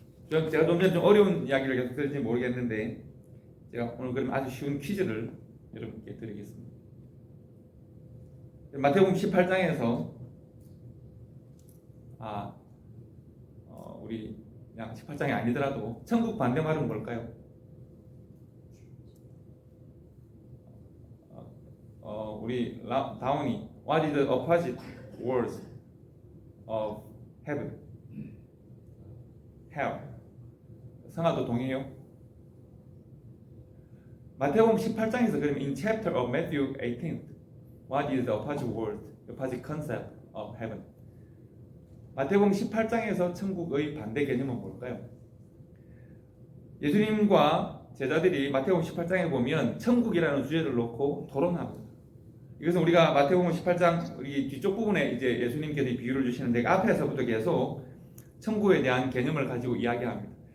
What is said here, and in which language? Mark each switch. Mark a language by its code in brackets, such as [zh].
[ko] 제가 좀 전에 좀 어려운 이야기를 계속 드릴지 모르겠는데 제가 오늘 그럼 아주 쉬운 퀴즈를 여러분께 드리겠습니다. 마태복음 18장에서 우리 그냥 18장이 아니더라도 천국 반대말은 뭘까요? [en] 우리 다운이 What is the opposite words of heaven? [ko] hell. 성아도 동의해요? 마태복음 18장에서 그러면 [en] in chapter of Matthew 18, what is the opposite word, opposite concept of heaven? [ko] 마태복음 18장에서 천국의 반대 개념은 뭘까요? 예수님과 제자들이 마태복음 18장에 보면 천국이라는 주제를 놓고 토론합니다. 이것은 우리가 마태복음 18장 우리 뒤쪽 부분에 이제 예수님께서 비유를 주시는데 그 앞에서부터 계속 천국에 대한 개념을 가지고 이야기합니다.